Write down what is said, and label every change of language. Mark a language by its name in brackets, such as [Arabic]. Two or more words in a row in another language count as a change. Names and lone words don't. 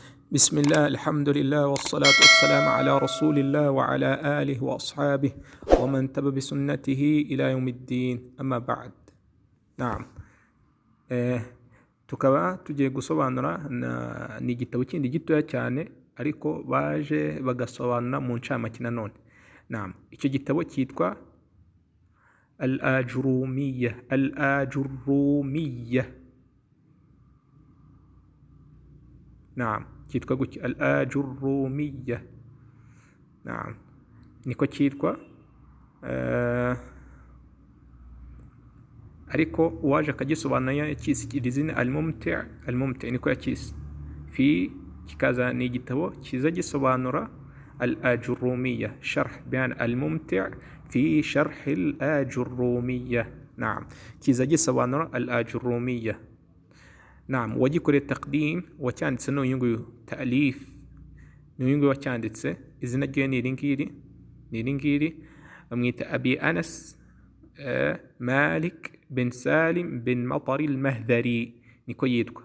[Arabic] بسم الله، الحمد لله، والصلاة والسلام على رسول الله وعلى آله وأصحابه ومن تبع بسنته إلى يوم الدين. أما بعد. نعم. [Kinyarwanda] tukaba tugiye gusobanura ni igitabo kindi gitoya cyane ariko baje bagasobanura mu ncamake nanone. Naam, icyo gitabo cyitwa Al-Ajurumiyya. Naam, cyitwa gutya Al-Ajurumiyya. Naam, niko cyitwa. ariko uwaje akagisobanura yakisi izina Al-Mumti' niko yakisi kikaza ni igitabo kiza gisobanura Al-Ajurumiyya, [Arabic] شرح بيان الممتع في شرح الآجرومية. [Kinyarwanda] Naam, kiza gisobanura Al-Ajurumiyya. Naam, wagikoreye taqdim wacyanditse n'uyu nguyu ta'lif, n'uyu nguyu wacyanditse, izina rye ni iri ngiri bamwita Abi Anas Malik bin Salim bin Matar al-Mahdhari, niko yitwa.